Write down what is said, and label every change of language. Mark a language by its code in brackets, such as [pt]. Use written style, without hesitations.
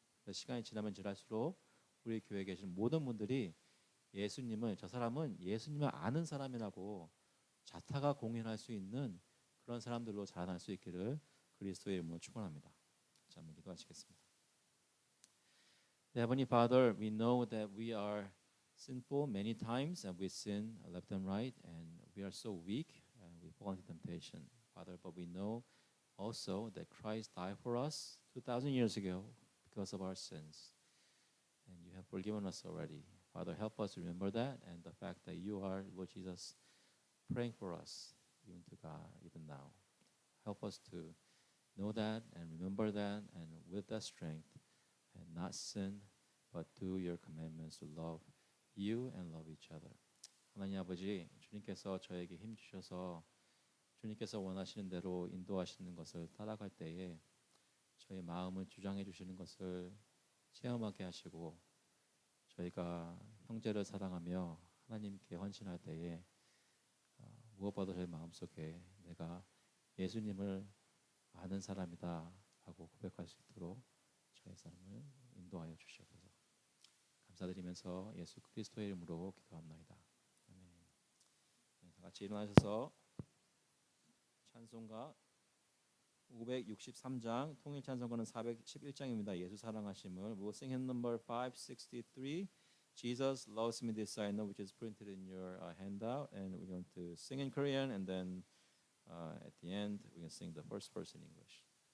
[ko] 시간이 지나면 지날수록 우리 교회에 계신 모든 분들이 예수님을 저 사람은 예수님을 아는 사람이라고 자타가 공인할 수 있는 그런 사람들로 자라날 수 있기를 그리스도의 이름으로 축원합니다. 자, 한번 기도하시겠습니다. [en] Heavenly Father, we know that we are sinful many times and we sin left and right and we are so weak and we fall into temptation. Father, but we know also that Christ died for us 2,000 years ago because of our sins. And you have forgiven us already. Father, help us remember that and the fact that you are, Lord Jesus, praying for us, even to God, even now. Help us to know that and remember that and with that strength and not sin but do your commandments to love you and love each other. [ko] 하나님 아버지, 주님께서 저에게 힘 주셔서 주님께서 원하시는 대로 인도하시는 것을 따라갈 때에 저희 마음을 주장해 주시는 것을 체험하게 하시고 저희가 형제를 사랑하며 하나님께 헌신할 때에 무엇보다 저희 마음속에 내가 예수님을 아는 사람이다 라고 고백할 수 있도록 저희 삶을 인도하여 주시옵소서. 감사드리면서 예수 그리스도의 이름으로 기도합나이다. 아멘. 다 같이 일어나셔서 찬송가 563장 통일 찬송가는 411장입니다. 예수 사랑하심을 [en] We'll sing hymn number 563 Jesus loves me this I know, which is printed in your handout, and we're going to sing in Korean, and then at the end we're going to sing the first verse in English.